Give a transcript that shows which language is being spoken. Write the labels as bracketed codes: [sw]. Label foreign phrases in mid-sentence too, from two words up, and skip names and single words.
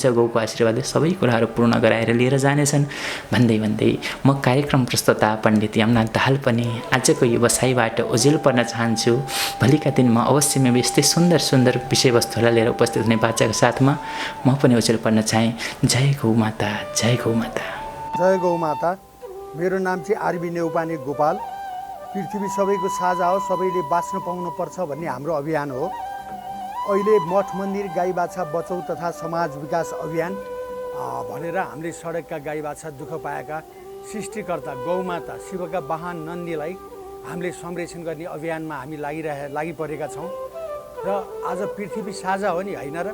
[ne] गौको आशीर्वादले सबै कुराहरू पूर्ण गराएर लिएर जानेछन् भन्दै भन्दै म कार्यक्रम प्रस्तुता पण्डित यमनाथ दाहाल पनि आजको यो बसाइबाट ओझेल पर्न चाहन्छु। भोलिका दिनमा अवश्यमै यस्तै सुन्दर सुन्दर विषयवस्तुहरूलाई लिएर उपस्थित हुने बाचाको साथमा म पनि ओझेल पर्न चाहेँ। जय गौ माता, जय गौ माता, जय गौ माता। मेरो नाम चाहिँ आरबी नेउपाने गोपाल। पृथ्वी सबैको साझा हो, सबैले बाँच्न पाउनुपर्छ भन्ने हाम्रो अभियान हो। अहिले मठ मन्दिर गाई बाछा बचाउ तथा समाज विकास अभियान भनेर हामीले सडकका गाई बाछा दुःख पाएका सृष्टिकर्ता गौमाता शिवका वाहन नन्दीलाई हामीले संरक्षण गर्ने अभियानमा हामी लागिपरेका छौँ र आज पृथ्वी साझा हो नि, होइन र?